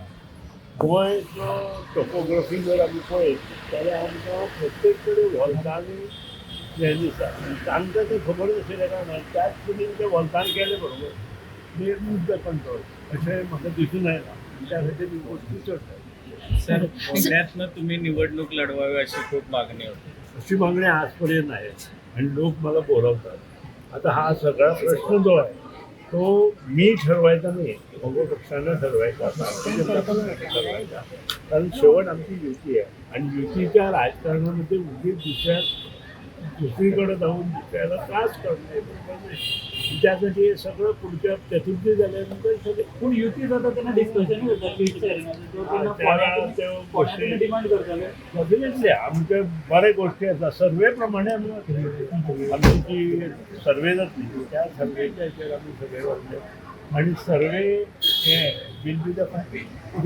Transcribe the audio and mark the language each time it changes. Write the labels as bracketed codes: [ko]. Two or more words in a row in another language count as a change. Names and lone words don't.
[kok] गोंयचो टोपोग्राफी जर आमी पळयत जाल्यार आमकां प्रत्येक कडेन व्हलतांनी हें दिसता आनी तांकां तें खबर नाशिल्लें कारणान त्याच पद्दतीन ते व्हलतान केले बरोबर [en] they lose the control [kok] अशें म्हाका दिसून येना आनी त्या खातीर ही गोश्टी चडटा. [mr] सर, पुण्यातनं तुम्ही निवडणूक लढवावी अशी खूप मागणी होती. अशी मागणी आजपर्यंत आहे आणि लोक मला बोलवतात. आता हा सगळा प्रश्न जो आहे तो मी ठरवायचा नाही, मग पक्षानं ठरवायचा, भारतीय जनता पक्षानं ठरवायचा. कारण शेवट आमची युती आहे आणि युतीच्या राजकारणामध्ये उगीच दुसरीकडे जाऊन दुसऱ्याला त्रास करणे बरोबर नाही. त्यासाठी हे सगळं पुढच्या चतुर्थी झाल्यानंतर सगळे [kok] पूण युती जाता तेन्ना डिस्कशन करता [en] seat sharing [kok] डिमांड करताले. डेफिनेटली आमच्या बऱ्या गोष्टी आसा. सर्वे प्रमाणे आमची जी सर्वे जातली त्या सर्वेच्या हेचेर आमी सगळे वतले आनी सर्वे हे [en] will be the final.